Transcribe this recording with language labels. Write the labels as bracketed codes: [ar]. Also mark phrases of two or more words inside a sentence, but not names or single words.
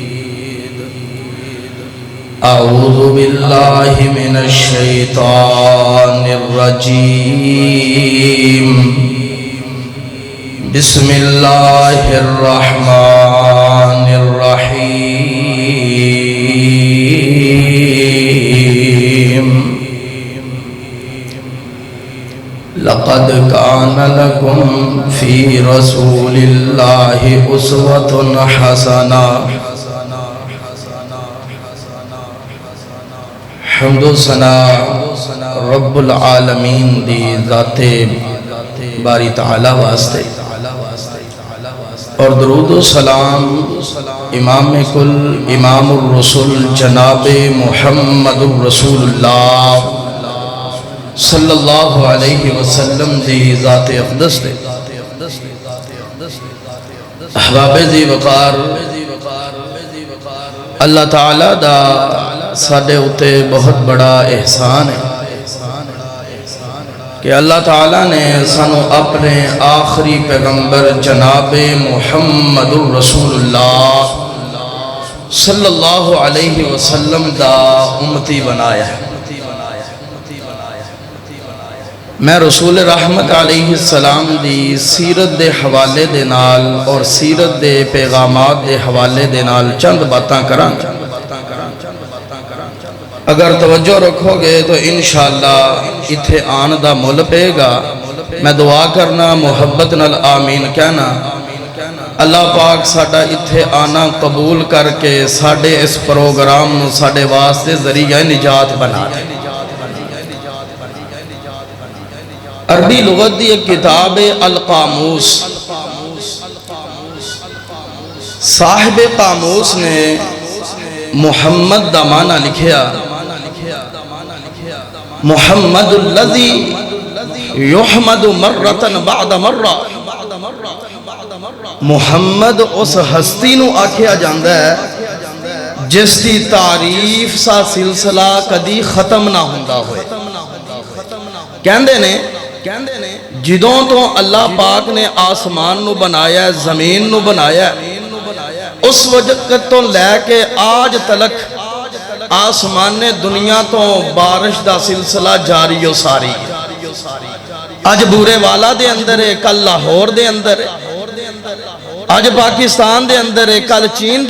[ar] أعوذ بالله من الشيطان الرجيم بسم الله الرحمن الرحيم لقد كان لكم في رسول الله أسوة حسنة [pa] حمد و ثنا [ar] رب العالمین [pa] دی ذات باری تعالی واسطے اور درود و سلام امام کل امام الرسول جناب محمد الرسول اللہ [ar] صلی اللہ علیہ وسلم [pa] دی ذات اقدس دے احباب ذی وقار اللہ تعالیٰ دا ساڈے اُتے بہت بڑا احسان ہے کہ اللہ تعالیٰ نے سانو اپنے آخری پیغمبر جناب محمد الرسول اللہ [ar] صلی اللہ علیہ وسلم [pa] دا امتی بنایا ہے میں رسول رحمت [ar] علیہ السلام [pa] دی سیرت دے حوالے دے نال اور سیرت دے پیغامات دے حوالے دے نال چند باتاں کران اگر توجہ رکھو گے تو انشاءاللہ اتھے آن دا مل پے گا میں دعا کرنا محبت نال آمین کہنا اللہ پاک ساڈا اتھے آنا قبول کر کے ساڈے اس پروگرام نو ساڈے واسطے ذریعہ نجات بنا دے عربی لغت دی ایک کتاب القاموس صاحب قاموس نے محمد دا معنی لکھیا [ar] محمد الذی یحمد مرتن بعد مرہ [pa] محمد اس ہستی نو آکھیا جاندہ ہے جس دی تعریف سا سلسلہ کدی ختم نہ ہوندہ ہوئے کہندے نے جدوں تو اللہ پاک نے آسمان نو بنایا ہے زمین نو بنایا ہے اس وقت تو لے کے آج تلک آسمان نے دنیا تو بارش دا سلسلہ جاری و ساری آج بورے والا دے اندر ہے کل لاہور دے اندر ہے آج پاکستان دے اندر ہے کل چین دے